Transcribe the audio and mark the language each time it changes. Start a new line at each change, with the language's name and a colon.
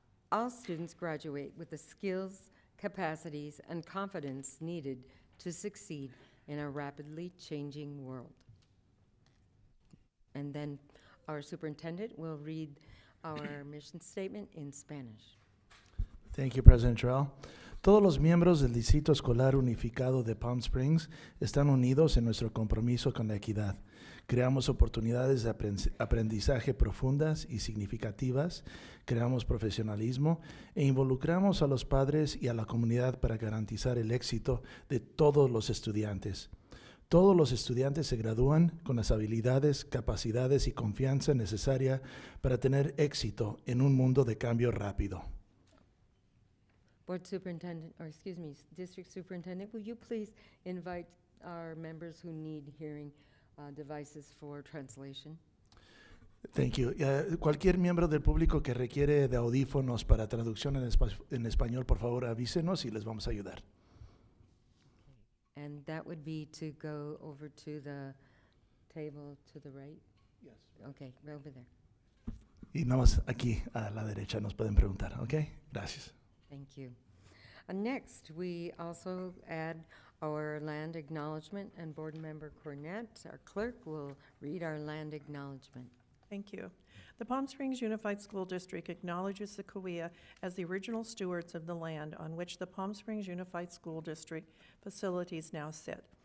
English: All students graduate with the skills, capacities, and confidence needed to succeed in a rapidly changing world. And then our superintendent will read our mission statement in Spanish. Thank you, President Jarrell.
Spanish: Todos los miembros del Distrito Escolar Unificado de Palm Springs están unidos en nuestro compromiso con la equidad. Creamos oportunidades de aprendizaje profundas y significativas, creamos profesionalismo e involucramos a los padres y a la comunidad para garantizar el éxito de todos los estudiantes. Todos los estudiantes se gradúan con las habilidades, capacidades y confianza necesaria para tener éxito en un mundo de cambio rápido.
English: Board Superintendent, or excuse me, District Superintendent, will you please invite our members who need hearing devices for translation? Thank you.
Spanish: Cualquier miembro del público que requiere de audífonos para traducción en español, por favor avísenos y les vamos a ayudar.
English: And that would be to go over to the table to the right? Yes. Okay, right over there.
Spanish: Y nada más aquí a la derecha nos pueden preguntar, ¿ok? Gracias.
English: Thank you. Next, we also add our land acknowledgement, and Board Member Cornett, our clerk, will read our land acknowledgement. Thank you. The Palm Springs Unified School District acknowledges the Cahuilla as the original stewards of the land on which the Palm Springs Unified School District facilities now sit.